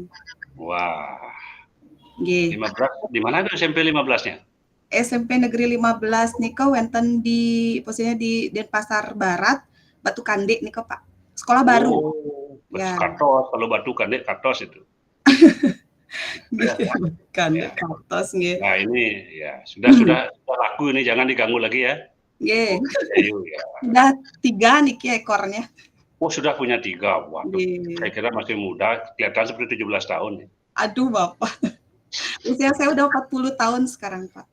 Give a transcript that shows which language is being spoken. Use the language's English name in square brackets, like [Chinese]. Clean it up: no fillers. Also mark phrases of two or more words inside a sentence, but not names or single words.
[Indonesian] Wah. 15 di mana itu SMP 15-nya? SMP Negeri 15 [Balinese] niko wonten [Indonesian] di posisinya di Denpasar Barat, Batu Kande niko Pak. Sekolah baru. Ya. Kartos, kalau Batu Kande Kartos itu. Kande Kartos nggih. Nah, ini ya sudah laku ini jangan diganggu lagi ya. Nggih. Sudah 3 niki ekornya. Oh, sudah punya 3. Waduh. Saya kira masih muda, kelihatan seperti 17 tahun ya. Aduh, Bapak. Usia saya udah 40 tahun sekarang, Pak.